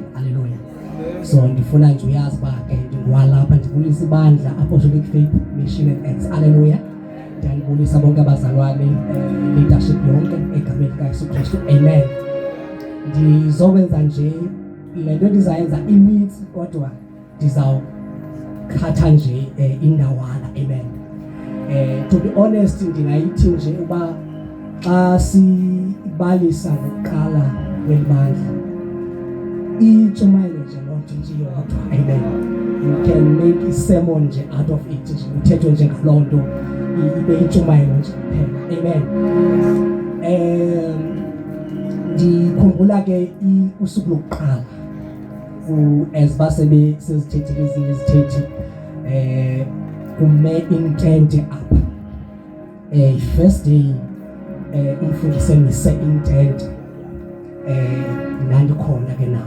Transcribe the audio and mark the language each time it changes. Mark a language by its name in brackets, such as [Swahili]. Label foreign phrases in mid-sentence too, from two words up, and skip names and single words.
[Xhosa] Haleluya. So ndifuna nje uyazi uba ke ndingwalapha ndibulisa ibandla Apostolic Faith Mission and Acts. Haleluya. Ndiyabulisa bonke abazalwane leadership yonke egameni likaYesu Kristu. Amen. Ndizokwenza nje lento endizayenza iminsi kodwa ndizawukhatha nje indawana. Amen. [English] To be honest [Xhosa] ndingayithi nje uba xa sibalisa ngokuqala kwelibandla intshumayelo nje lonto nje yodwa. Amen. [English] You can make a sermon [Xhosa] nje [English] out of it [Xhosa] nje uthetho nje ngaloo nto ibe intshumayelo nje kuphela. Amen. Ndikhumbula ke usuku lokuqala asibasebe sizithethile ezinye izithethi kume intent apha [English] first day [Xhosa] umfundisi emise intent nandikhona ke nami.